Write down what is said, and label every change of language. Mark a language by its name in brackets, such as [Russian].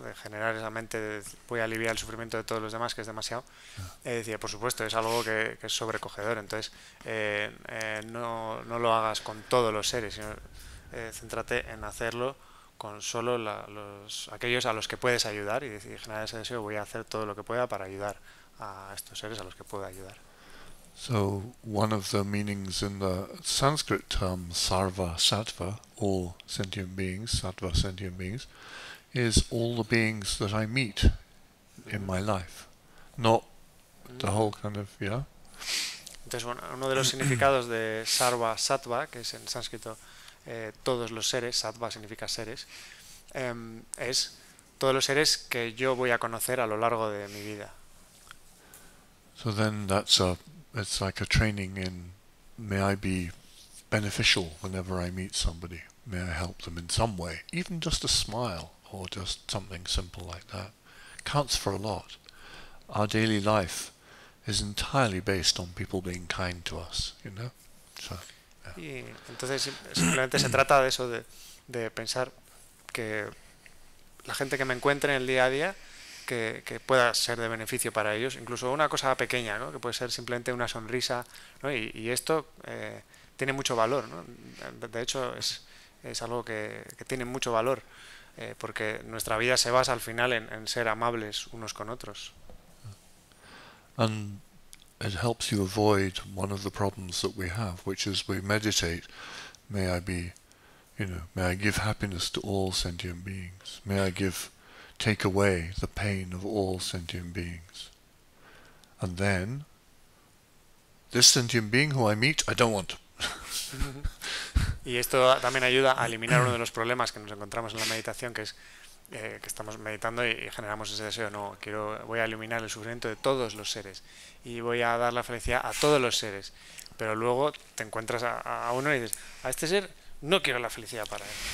[Spanish] de generar esa mente, voy a aliviar el sufrimiento de todos los demás, que es demasiado, decía, por supuesto, es algo que es sobrecogedor. Entonces, no lo hagas con todos los seres, sino céntrate en hacerlo con solo aquellos a los que puedes ayudar, y decir, generar ese deseo, voy a hacer todo lo que pueda para ayudar a estos seres a los que pueda ayudar. [English] So one of the meanings in the Sanskrit term sarva sattva, all sentient beings, sattva sentient beings, is all the beings that I meet in my life, not the whole kind of, yeah. [Spanish] Entonces, bueno, uno de los significados de sarva sattva, que es en sánscrito todos los seres, sattva significa seres, es todos los seres que yo voy a conocer a lo largo de mi vida. [English] So then it's like a training in, may I be beneficial whenever I meet somebody, may I help them in some way, even just a smile or just something simple like that. Counts for a lot. Our daily life is entirely based on people being kind to us, you know. So, [Spanish] yeah. Y entonces simplemente se trata de eso, de pensar que la gente que me encuentre en el día a día, que pueda ser de beneficio para ellos, incluso una cosa pequeña, ¿no? Que puede ser simplemente una sonrisa, ¿no? Y esto tiene mucho valor, ¿no? De hecho es algo que tiene mucho valor, porque nuestra vida se basa al final en ser amables unos con otros. [English] And it helps you avoid one of the problems that we have, which is we meditate, may I give happiness to all sentient beings, may I take away the pain of all sentient beings. And then, this sentient being who I meet, I don't want. [Spanish] Y esto también ayuda a eliminar uno de los problemas que nos encontramos en la meditación, que es que estamos meditando y generamos ese deseo, no, voy a eliminar el sufrimiento de todos los seres y voy a dar la felicidad a todos los seres, pero luego te encuentras a uno y dices, a este ser no quiero la felicidad para él.